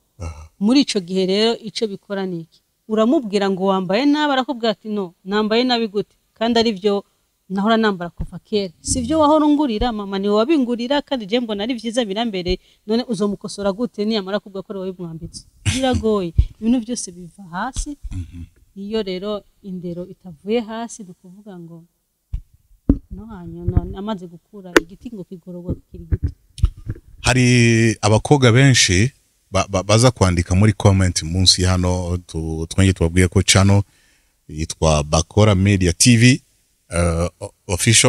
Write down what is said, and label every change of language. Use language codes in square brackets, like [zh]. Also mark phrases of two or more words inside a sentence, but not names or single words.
[rn] Muri ico gihe rero ico bikora niki, uramubwira ngo wambaye nabi, arakubwira ati no, nambaye nabi gute kandi ari byo nahora nambara kuva kera, sivyo wahora ungurira, mama ni wabingurira kandi je mbona ari vyiza birambere, none uzomukosora gute niyamara kubwa ko wowe mwambitse? Biragoye, ibintu byose biva hasi. Iyo rero indero itavuye hasi dukuvuga ngo no hanyuma amaze gukura igiti ngo kigororwa kiri gito. Hari abakobwa benshi baza kwandika muri comment munsi hano twenge tubabwiye ko channel yitwa Bakora Media TV official.